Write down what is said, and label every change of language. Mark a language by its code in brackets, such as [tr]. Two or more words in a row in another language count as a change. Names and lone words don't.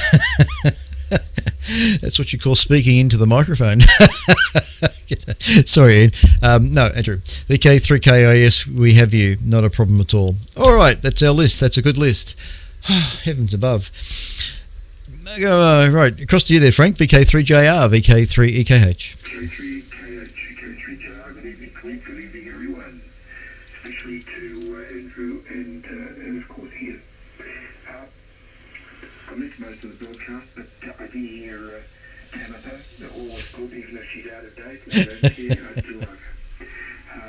[en] That's what you call speaking into the microphone. Sorry, Ian. No, Andrew. VK3KIS, we have you. Not a problem at all. All right, that's our list. That's a good list. Heavens above. Right, across to you there, Frank. VK3JR, VK3EKH. VK3KH, VK3JR. Good evening, Clint. Good evening, everyone. Especially to Andrew and of course here. I missed most of the broadcast, but I did hear Tamitha, always good, even if she's out of date. I don't care, I still love her.